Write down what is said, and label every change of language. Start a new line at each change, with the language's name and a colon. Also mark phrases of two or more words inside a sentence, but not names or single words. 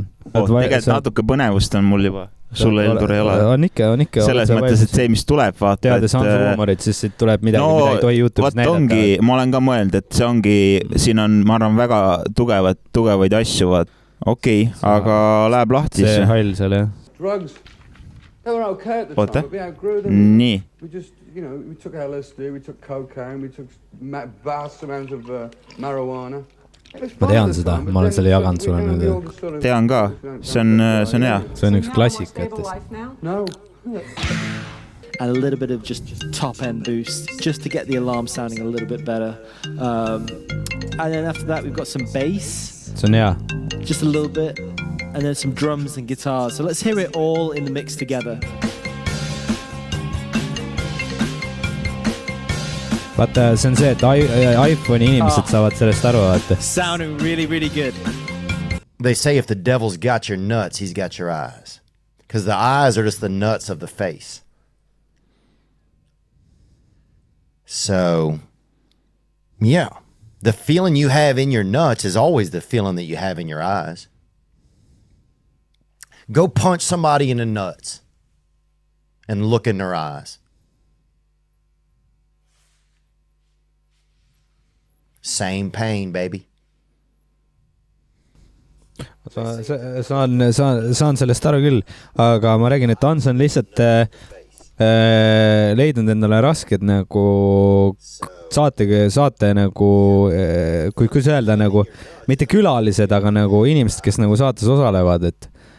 Estonian: Tegelikult natuke põnevust on mul juba. Sulle Eldur ei ole. On ikka. Selles mõttes, et see, mis tuleb, vaata. Teades Hansu huumorit, siis siit tuleb midagi, mida ei tohi YouTube'is näidata. Ma olen ka mõelnud, et see ongi, siin on, ma arvan, väga tugevaid asju, vaat. Okei, aga läheb lahti. See hall seal, jah.
English: Drugs, they were okay at the time, but we outgrew them.
Estonian: Nii.
English: We just, we took LSD, we took cocaine, we took vast amounts of marijuana.
Estonian: Ma tean seda, ma olen selle jaganud sulle nüüd. Tean ka, see on hea. See on üks klassika, No.
English: And a little bit of just top end boost just to get the alarm sounding a little bit better. And then after that we've got some bass.
Estonian: See on hea.
English: Just a little bit. And then some drums and guitars. So let's hear it all in the mix together.
Estonian: Vaata, see on see, et iPhone'i inimesed saavad sellest aru, vaata.
English: Sounding really, really good. They say if the devil's got your nuts, he's got your eyes. Because the eyes are just the nuts of the face. So, yeah. The feeling you have in your nuts is always the feeling that you have in your eyes. Go punch somebody in the nuts and look in their eyes. Same pain, baby.
Estonian: Saan sellest aru küll, aga ma räägin, et Hans on lihtsalt leidnud endale rasked nagu saate nagu, kui öelda nagu, mitte külalised, aga nagu inimesed, kes nagu saates osalevad, et